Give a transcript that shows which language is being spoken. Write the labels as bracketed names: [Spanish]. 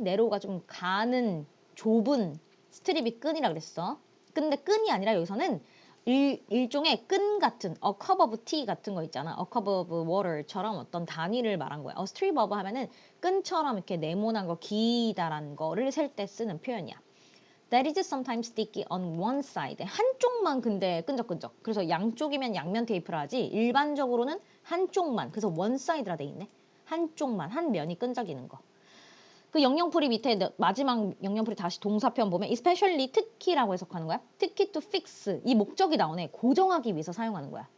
[Korean] 네로우가 좀 가는 좁은 스트립이 끈이라 그랬어. 근데 끈이 아니라 여기서는 일종의 끈 같은 [English] a cup of tea [Korean] 같은 거 있잖아. [English] a cup of water [Korean] 처럼 어떤 단위를 말한 거야. strip of 하면은 끈처럼 이렇게 네모난 거 기다란 거를 셀 때 쓰는 표현이야. [English] That is sometimes sticky on one side. [Korean] 한쪽만 근데 끈적끈적. 그래서 양쪽이면 양면 테이프라 하지 일반적으로는 한쪽만. 그래서 one side라 돼 있네. 한쪽만, 한 면이 끈적이는 거. 그 영영풀이 밑에 마지막 영영풀이 다시 동사편 보면 especially 특히라고 해석하는 거야. 특히 to fix 이 목적이 나오네. 고정하기 위해서 사용하는 거야.